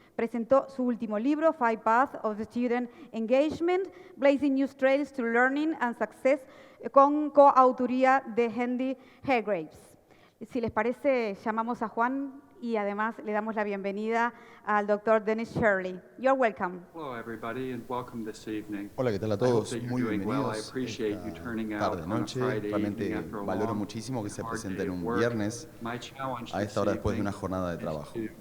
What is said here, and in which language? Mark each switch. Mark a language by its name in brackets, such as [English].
[Spanish] Presentó su último libro, Five Paths of Student Engagement, Blazing New Trails to Learning and Success, con coautoría de Andy Hargreaves. Si les parece, llamamos a Juan y además le damos la bienvenida al doctor Dennis Shirley. [English] You're welcome. Hello everybody and welcome this evening. [Spanish] Hola, ¿qué tal a todos? Muy bienvenidos esta tarde-noche. Realmente valoro muchísimo que se presenten un viernes a esta hora después de una jornada de trabajo.